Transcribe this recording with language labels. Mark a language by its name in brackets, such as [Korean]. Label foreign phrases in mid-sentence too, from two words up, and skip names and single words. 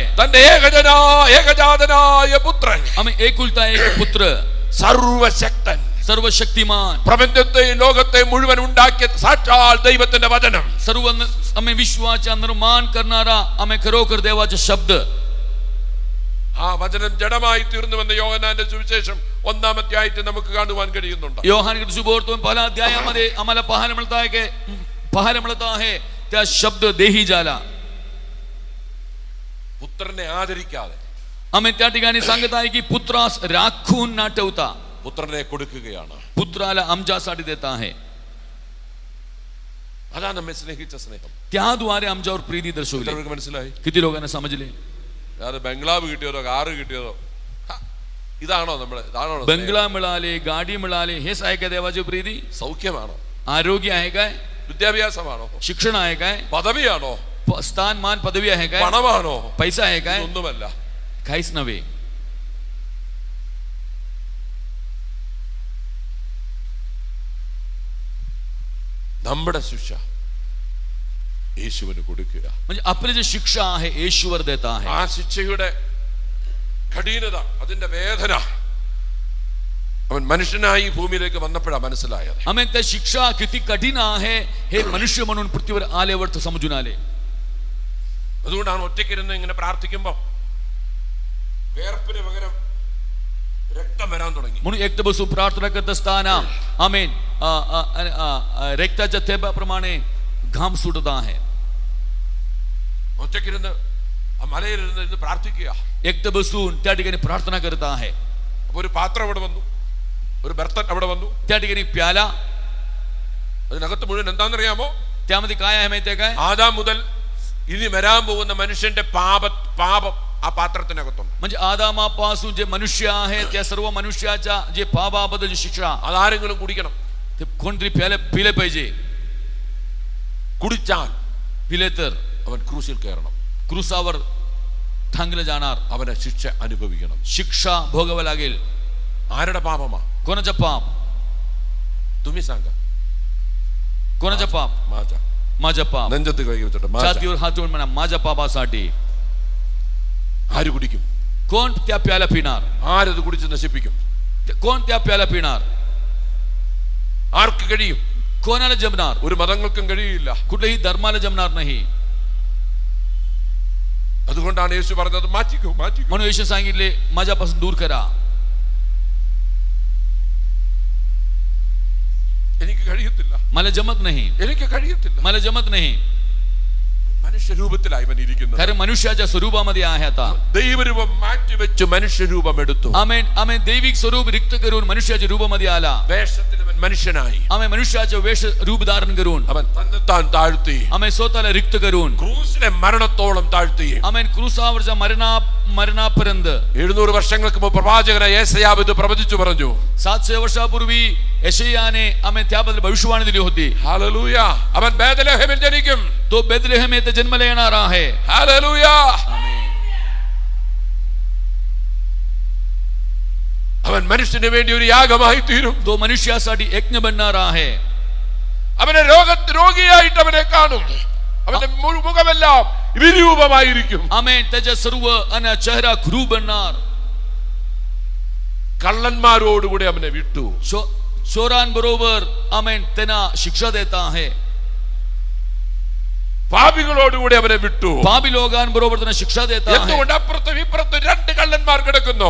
[Malayalam] തന്റെ ഏകജാതനായ പുത്രൻ, [Marathi] आम्ही एकुलता एक पुत्र, [Malayalam] സർവശക്തൻ, [Marathi] सर्वशक्तिमान, [Malayalam] പ്രപഞ്ചത്തെയും ലോകത്തെ മുഴുവൻ ഉണ്ടാക്കിയ സാക്ഷാൽ ദൈവത്തിന്റെ വചനം, [Marathi] सर्व आम्ही विश्वाचा निर्माण करणारा, आम्ही खरोखर देवाचा शब्द. [Malayalam] ആ വചനം ജഡമായി തീർന്നുവെന്ന് യോഹന്നാന്റെ സുവിശേഷം 1-ാം അധ്യായത്തിൽ നമുക്ക് കാണുവാൻ കഴിയുന്നുണ്ട്. [Marathi] योहानकडे सुबोधतो 1ल्या अध्यायामध्ये आम्हाला पाहायला मिळत आहे त्या शब्द देही झाला. [Malayalam] പുത്രനെ ആദരിക്കാതെ [Marathi] आम्ही त्या ठिकाणी सांगत आहे की पुत्रास राखून न ठेवता [Malayalam] പുത്രനെ കൊടുക്കുകയാണ്. [Marathi] पुत्राला आमच्यासाठी देत आहे. [Malayalam] അതാണ് നമ്മെ സ്നേഹിച്ച സ്നേഹം. [Marathi] त्याद्वारे आमच्यावर प्रीती दर्शवली. [Malayalam] ഇത്രയൊക്കെ മനസ്സിലായി? [Marathi] किती लोकांना समजले? [Malayalam] അത് ബംഗ്ലാവ് കിട്ടിയതോ കാറ് കിട്ടിയതോ ഇതാണോ ഇതാണോ [Marathi] बंगला मिळाले, गाडी मिळाले, हेच आहे का देवाची प्रीती? [Malayalam] സൗഖ്യമാണോ? [Marathi] आरोग्य आहे काय? [Malayalam] വിദ്യാഭ്യാസമാണോ? [Marathi] शिक्षण आहे काय? [Malayalam] പദവിയാണോ? [Marathi] स्थान मान पदवी आहे काय? [Malayalam] പണമാണോ? [Marathi] पैसा आहे काय? [Malayalam] ഒന്നുമല്ല. [Marathi] काहीच नव्हे. [Malayalam] നമ്മുടെ ശിക്ഷ യേശുവിന് കൊടുക്കുക. [Marathi] म्हणजे आपली जी शिक्षा आहे येशूवर देत आहे. [Malayalam] ആ ശിക്ഷയുടെ കഠിനത, അതിന്റെ വേദന അവൻ മനുഷ്യനായി ഭൂമിയിലേക്ക് വന്നപ്പോഴാണ് മനസ്സിലായത്. [Marathi] आम्ही त्या शिक्षा किती कठीण आहे हे मनुष्य म्हणून पृथ्वीवर आल्यावर समजून आले. [Malayalam] അതുകൊണ്ടാണ് ഒറ്റയ്ക്കിരുന്ന് ഇങ്ങനെ പ്രാർത്ഥിക്കുമ്പോൾ വേർപ്പിന് പകരം രക്തം വരാൻ തുടങ്ങി. [Marathi] म्हणून एकटं बसून प्रार्थना करत असताना आमेन रक्ताच्या थेंबाप्रमाणे घाम सुटत आहे. [Malayalam] ഒറ്റയ്ക്കിരുന്ന് ആ മലയിലിരുന്ന് ഇന്ന് പ്രാർത്ഥിക്കുക. [Marathi] एकटं बसून त्या ठिकाणी प्रार्थना करत आहे. [Malayalam] അപ്പൊ ഒരു പാത്രം അവിടെ വന്നു, ഒരു ബർത്തൻ അവിടെ വന്നു. [Marathi] त्या ठिकाणी प्याला, [Malayalam] അതിനകത്ത് മുഴുവൻ എന്താണെന്നറിയാമോ? [Marathi] त्यामध्ये काय आहे माहितीये काय? [Malayalam] ആദാം മുതൽ ഇനി വരാൻ പോകുന്ന മനുഷ്യന്റെ പാപം ആ പാത്രത്തിനകത്തുണ്ട്. [Marathi] म्हणजे आदामापासून जे मनुष्य आहे त्या सर्व मनुष्याच्या जे पापाबद्दल शिक्षा [Malayalam] അതാരെങ്കിലും കുടിക്കണം. [Marathi] ते कोणतरी पिले पाहिजे. [Malayalam] കുടിച്ചാൽ [Marathi] पिले तर [Malayalam] അവൻ ക്രൂശിൽ കയറണം. [Marathi] क्रूसावर थांगलं जाणार, [Malayalam] അവനെ ശിക്ഷ അനുഭവിക്കണം. [Marathi] शिक्षा भोगावं लागेल. [Malayalam] ആരുടെ പാപമാ? [Marathi] कोणाचं पाप? तुम्ही सांगा. कोणाचं पाप? माझं पाप. [Malayalam] നെഞ്ചത്ത് കൈ വെച്ചിട്ട് [Marathi] छातीवर हात ठेवून म्हणा माझ्या पापासाठी. [Malayalam] ആര് കുടിക്കും? [Marathi] कोण त्या प्याला पिणार? [Malayalam] ആരത് കുടിച്ച് നശിപ്പിക്കും? [Marathi] कोण त्या प्याला पिणार? [Malayalam] ആർക്ക് കഴിയും? [Marathi] कोणाला जमणार? [Malayalam] ഒരു മതങ്ങൾക്കും കഴിയില്ല. [Marathi] कुठल्याही धर्माला जमणार नाही. [Malayalam] അതുകൊണ്ടാണ് യേശു പറഞ്ഞത് മാറ്റിക്കോ. [Marathi] म्हणून येशू सांगितले माझ्यापासून दूर करा. [Malayalam] എനിക്ക് കഴിയത്തില്ല, [Marathi] मला जमत नाही, [Malayalam] എനിക്ക് കഴിയത്തില്ല. [Marathi] मला जमत नाही. [Malayalam] മനുഷ്യരൂപത്തിലായി അവൻ ഇരിക്കുന്നത്. [Marathi] कारण मनुष्याच्या स्वरूपामध्ये आहे आता. [Malayalam] ദൈവരൂപം മാറ്റിവെച്ച് മനുഷ്യരൂപം എടുത്തു. [Marathi] आमेन. आमेन. दैविक स्वरूप रिक्त करून मनुष्याच्या रूपामध्ये आला. [Malayalam] വേഷത്തിൽ അവൻ മനുഷ്യനായി. [Marathi] आमेन. मनुष्याचे वेश रूप धारण करून [Malayalam] അവൻ തന്നെത്താൻ താഴ്ത്തി. [Marathi] आमेन. स्वतःला रिक्त करून [Malayalam] ക്രൂസിലെ മരണത്തോളം താഴ്ത്തി. [Marathi] आमेन. क्रूसावरच्या मरणापर्यंत [Malayalam] 700 വർഷങ്ങൾക്ക് മുമ്പ് പ്രവാചകനായ യേശയ്യാവ് ഇത് പ്രവചിച്ചു പറഞ്ഞു. [Marathi] 700 वर्षापूर्वी यशायाने आमेन त्याबद्दल भविष्यवाणी दिली होती. [Malayalam] ഹല്ലേലൂയ. അവൻ ബേത്ലഹേമിൽ ജനിക്കും. [Marathi] तो बेथलेहम येथे जन्माला येणार आहे. [Malayalam] ഹല്ലേലൂയ. അവൻ മനുഷ്യന് വേണ്ടി ഒരു യാഗമായി തീരും. [Marathi] तो मनुष्यासाठी यज्ञ बनणार आहे. [Malayalam] അവനെ രോഗിയായിട്ട് അവനെ കാണും. അവന്റെ മുഖമെല്ലാം വിരൂപമായിരിക്കും. [Marathi] आमेन. त्याच्या सर्व आणि चेहरा क्रूर बनणार. [Malayalam] കള്ളന്മാരോടുകൂടി അവനെ വിട്ടു. [Marathi] चोरांबरोबर आमेन त्यांना शिक्षा देत आहे. [Malayalam] പാപികളോടുകൂടി അവനെ വിട്ടു. [Marathi] पापी लोकांबरोबर त्यांना शिक्षा देत आहे. [Malayalam] എന്തുകൊണ്ട് അപ്പുറത്തും ഇപ്പുറത്തും രണ്ട് കള്ളന്മാർ കിടക്കുന്നു?